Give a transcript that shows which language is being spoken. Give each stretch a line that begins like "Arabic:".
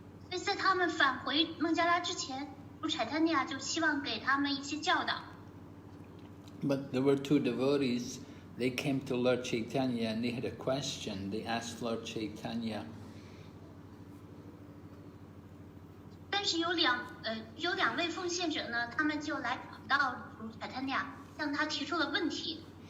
Chinese: 所以在他们返回孟加拉之前，主柴坦尼亚就希望给他们一些教导。
English: But there were 2 devotees. They came to Lord Chaitanya and they had a question. They asked Lord Chaitanya.
Chinese: 但是有两位奉献者呢，他们就来找到主柴坦尼亚，向他提出了问题。